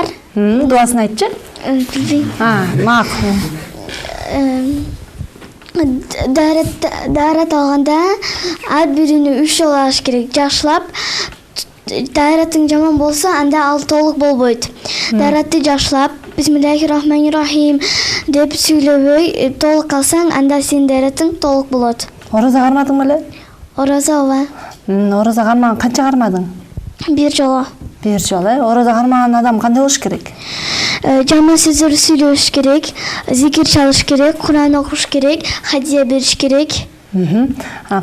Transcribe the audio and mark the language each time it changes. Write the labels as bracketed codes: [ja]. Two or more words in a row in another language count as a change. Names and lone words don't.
[ky] Дуасын айтчы? Билбейм. Макул. Дарат алганда ар бирини 3 жолу алыш керек. Жакшылап, даратың жаман болсо, анда ал толук болбойт. Даратты жакшылап, [ar] بسم الله الرحمن الرحيم [ky] деп сүйлөбөй толук алсаң, анда сенин даратың толук болот. Ораза кармадың беле? Ораза ооба. Ораза кармаган канча кармадың? 1 жолу. 1 жолу. Ораза кармаган адам кандай болуш керек? Жаман сөздөр сүйлөш керек, зикир чалыш керек, Куран окуш керек, хадия бериш керек.